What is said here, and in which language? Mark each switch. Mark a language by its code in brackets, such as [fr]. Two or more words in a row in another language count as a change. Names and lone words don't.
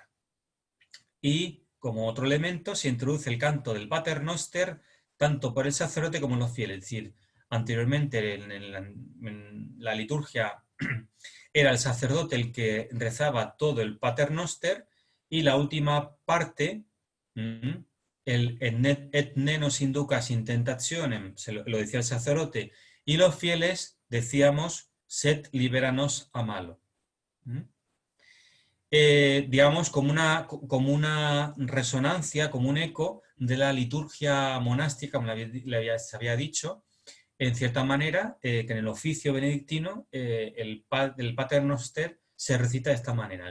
[es] Y como otro elemento se introduce el canto del Pater Noster tanto por el sacerdote como los fieles. Es decir, anteriormente en la liturgia era el sacerdote el que rezaba todo el Pater Noster, y la última parte, el [la] et ne nos inducas in tentationem, [es] lo decía el sacerdote, y los fieles decíamos [la] sed liberanos a malo. [es] Digamos, como una resonancia, como un eco de la liturgia monástica, como se había dicho, en cierta manera, que en el oficio benedictino el Pater Noster se recita de esta manera.